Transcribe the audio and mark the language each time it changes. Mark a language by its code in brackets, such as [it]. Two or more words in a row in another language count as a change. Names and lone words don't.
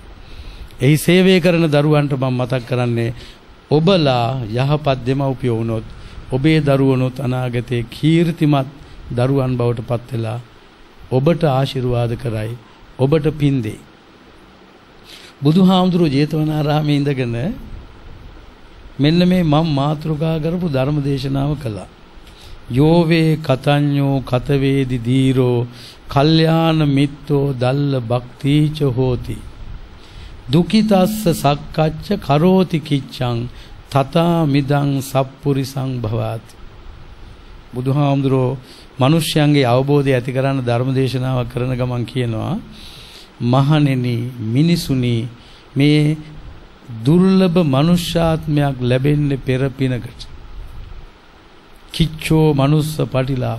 [si] එහි සේවය කරන දරුවන්ට මම මතක් කරන්නේ ඔබලා යහපත් දෙමව්පියෝ වුණොත් ඔබේ දරුවනොත් අනාගතයේ කීර්තිමත් දරුවන් බවට පත් වෙලා ඔබට ආශිර්වාද කරයි, ඔබට පින් දෙයි. බුදුහාමුදුරුවෝ ජේතවනාරාමේ ඉඳගෙන මෙන්න මේ මම මාතෘකා කරපු ධර්ම දේශනාව කළා. [pi] යෝවේ කතඤ්ඤෝ කතවේදි දීරෝ කල්යාණ මිත්තෝ දල්ල භක්තිච හෝති. දුකිතස්ස සක්කච්ච කරෝති කිච්ඡං තතා මිදං සප්පුරිසං භවාති. [si] බුදුහාමුදුරුවෝ මිනිස්යන්ගේ අවබෝධය ඇති කරන ධර්ම දේශනාවක් කරන ගමන් කියනවා මහණෙනි මිනිසුනි මේ දුර්ලභ මනුෂ්‍යාත්මයක් ලැබෙන්නේ පෙර පිනකට. [pi] කිච්චෝ මනුස්ස පටිලාභ.